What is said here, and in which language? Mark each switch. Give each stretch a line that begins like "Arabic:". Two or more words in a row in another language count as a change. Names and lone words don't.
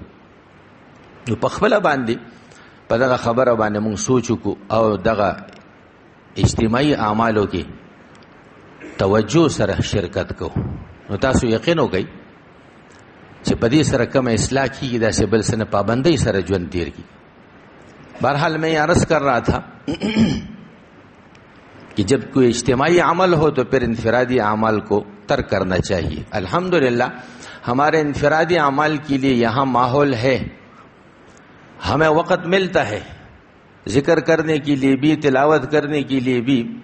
Pashto: نو په خپله باندې په دغه خبره باندې موږ سوچ وکړو او دغه اجتماعي اعمالو کې توجه سره شرکت کو. نو تاسو یقین وکړئ چې په دې سره کوم اصلاح کیږي، داسې بل څه نه پابندۍ سره ژوند تیر کی.
Urdu: بہرحال میں یہ عرض کر رہا تھا کہ جب کوئی اجتماعی عمل ہو تو پھر انفرادی اعمال کو ترک کرنا چاہیے. الحمدللہ ہمارے انفرادی اعمال کے لیے یہاں ماحول ہے، ہمیں وقت ملتا ہے ذکر کرنے کے لیے بھی، تلاوت کرنے کے لیے بھی.